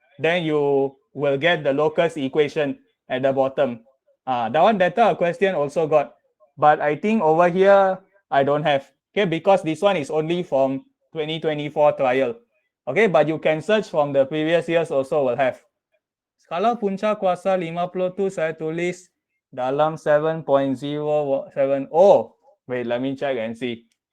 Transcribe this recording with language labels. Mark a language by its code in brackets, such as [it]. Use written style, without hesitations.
[en] Then you will get the locus equation at the bottom. That one data question also got. But I think over here, I don't have. Okay, because this one is only from 2024 trial. Okay, but you can search from the previous years also will have. [ms] Kalau punca kuasa 50 tu saya tulis dalam 7.07. [en] Oh, wait, let me check and see.